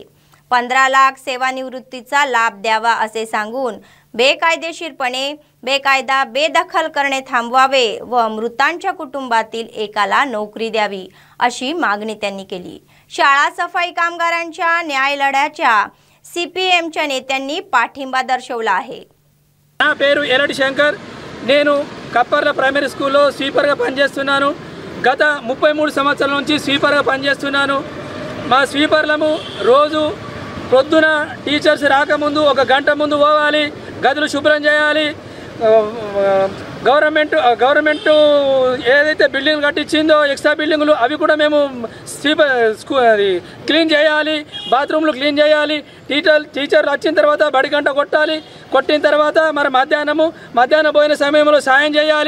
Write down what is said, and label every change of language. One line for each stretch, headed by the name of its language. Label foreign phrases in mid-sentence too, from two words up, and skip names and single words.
Marathi: 15 लाख सेवानिवृत्तीचा लाभ द्यावा असे सांगून बेकायदेशीरपणे बेकायदा बेदखल करणे थांबवावे व मृतांच्या कुटुंबातील एकाला नोकरी द्यावी अशी मागणी त्यांनी केली। शाळा सफाई कामगारांच्या न्याय लढ्याच्या सीपीएमच्या नेत्यांनी पाठिंबा दर्शवला आहे।
Telugu: నా పేరు ఎలటి శంకర్, నేను కప్పర్ల
English: primary school
Telugu: స్వీపర్గా పనిచేస్తున్నాను। గత 33 సంవత్సరాల నుంచి స్వీపర్గా పనిచేస్తున్నాను। మా స్వీపర్లము రోజు పొద్దున టీచర్స్ రాకముందు 1 గంట ముందు పోవాలి, గదులు శుభ్రం చేయాలి, గవర్నమెంట్ ఏదైతే బిల్డింగ్లు కట్టించిందో
English: extra buildings
Telugu: అవి కూడా మేము క్లీన్ చేయాలి,
English: bathrooms clean
Telugu: చేయాలి, టీచర్లు వచ్చిన తర్వాత బడి గంట కొట్టాలి, కొట్టిన తర్వాత మరి మధ్యాహ్నం పోయిన సమయంలో సాయం చేయాలి.